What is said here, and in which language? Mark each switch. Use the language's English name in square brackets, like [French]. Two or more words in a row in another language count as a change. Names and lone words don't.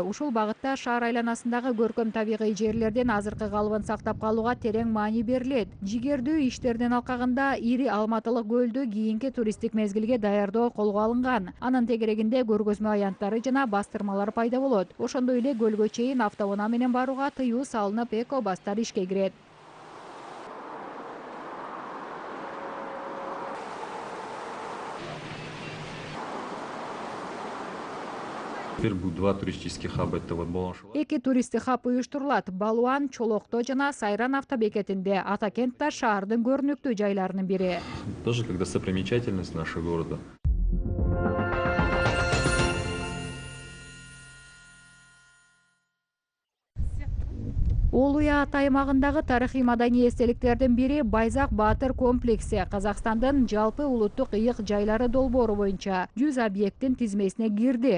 [Kyrgyz] Ушул багытта шаар айланасындагы көркөм табигый жерлердин азыркы калыбын сактап калууга терең маани берилет. Жигердүү иштердин алкагында ири алматылык көлдү кийинки туристтик мезгилге даярдоо колго алынган. Анын тегерегинде көргөзмө аянттары жана бастырмалар пайда болот. Ошондой эле көлгө чейин автоунаа менен барууга тыюу салынып, эко бастар ишке кирет. [Russian] Теперь будет 2 туристических хаба. Это вот Балашова. [Kyrgyz] Эки туристтик хаб уюштурулат. Балуан, Чолокто жана Сайран автобекетинде. Атакент да шаардын көрүнүктүү жайларынын бири. [Russian] Тоже как достопримечательность нашего города. [Kyrgyz] Олуя ат аймагындагы тарыхый маданий эстеликтердин бири Байзак Баатыр комплекси. Казакстандын жалпы улуттук ыйык жайлары долбоору боюнча 100 объекттин тизмесине кирди.